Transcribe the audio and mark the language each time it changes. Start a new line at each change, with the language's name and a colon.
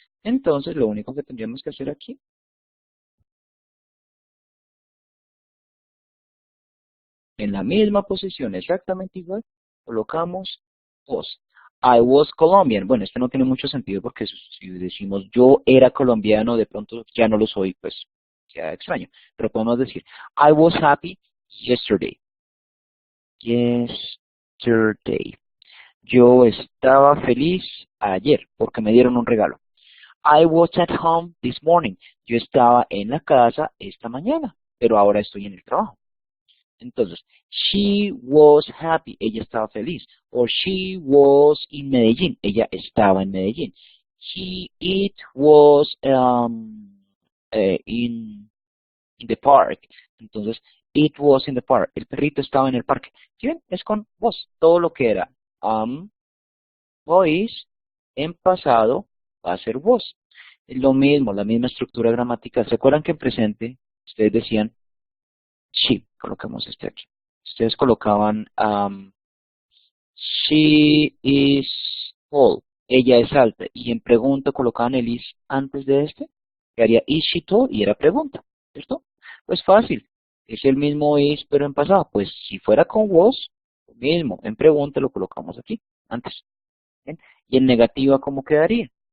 Spanish: Entonces lo único que tendríamos que hacer aquí, en la misma posición, exactamente igual, colocamos was.
English: I was Colombian.
Spanish: Bueno, esto no tiene mucho sentido porque si decimos yo era colombiano, de pronto ya no lo soy, pues queda extraño. Pero podemos decir,
English: I was happy yesterday. Yesterday.
Spanish: Yo estaba feliz ayer porque me dieron un regalo.
English: I was at home this morning.
Spanish: Yo estaba en la casa esta mañana, pero ahora estoy en el trabajo. Entonces,
English: she was happy.
Spanish: Ella estaba feliz.
English: Or she was in Medellín.
Spanish: Ella estaba en Medellín.
English: It was in the park.
Spanish: Entonces,
English: it was in the park.
Spanish: El perrito estaba en el parque. ¿Sí ven? Es con was. Todo lo que era was en pasado va a ser was. Es lo mismo, la misma estructura gramatical. ¿Se acuerdan que en presente ustedes decían she? Colocamos este aquí. Ustedes colocaban
English: she is tall.
Spanish: Ella es alta. Y en pregunta colocaban el is antes de este. Que haría
English: is she tall
Spanish: y era pregunta. ¿Cierto? Pues fácil. Es el mismo is pero en pasado. Pues si fuera con was, lo mismo. En pregunta lo colocamos aquí, antes. ¿Bien? Y en negativa, ¿cómo quedaría?